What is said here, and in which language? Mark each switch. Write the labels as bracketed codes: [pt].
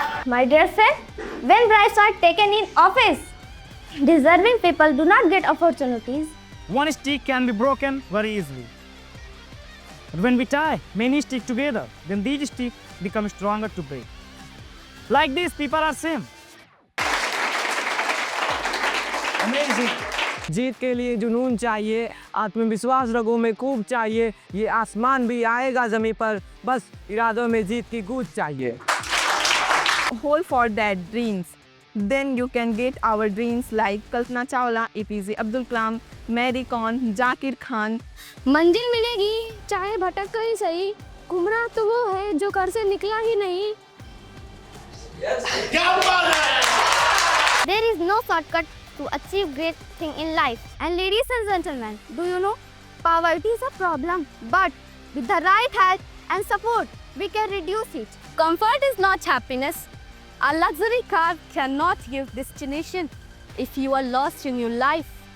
[en] My dear friend, when bribes are taken in office, deserving people do not get opportunities. One stick can be broken very easily. But when we tie many sticks together, then these sticks become stronger to break. Like this, people are same. Amazing. [hi] जीत के लिए जुनून चाहिए, आत्मविश्वास रगों में खूब चाहिए, ये आसमान भी आएगा ज़मीं पर, बस इरादों में जीत की गूंज चाहिए. [en] Hold for that dreams. Then you can get our dreams like Kalpana Chawla, APJ Abdul Kalam, Mary Kom, Zakir Khan. [hi] मंजिल मिलेगी चाहे भटक कर ही सही, गुमराह तो वो है जो घर से निकला ही नहीं. [en] There is no shortcut to achieve great thing in life. And ladies and gentlemen, do you know, poverty is a problem, but with the right help and support, we can reduce it. Comfort is not happiness. A luxury car cannot give destination if you are lost in your life.